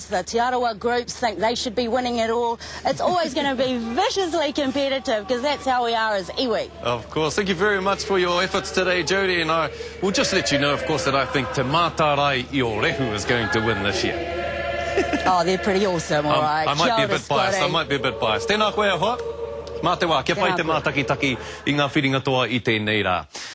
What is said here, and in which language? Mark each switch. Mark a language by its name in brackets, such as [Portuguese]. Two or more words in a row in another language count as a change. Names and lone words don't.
[English] The Te Arawa groups think they should be winning it all. It's always going to be viciously competitive because that's how we are as iwi. Of course. Thank you very much for your efforts today, Jodie, and I will just let you know, of course, that I think Te Matarai I o Rehu is going to win this year. Oh, they're pretty awesome, all right. I might be a bit biased. I might be a bit biased. [Māori] Tēnā koe ahoa. Mā te wā, kia pai te mātakitaki I ngā whiringa toa I tēnei rā.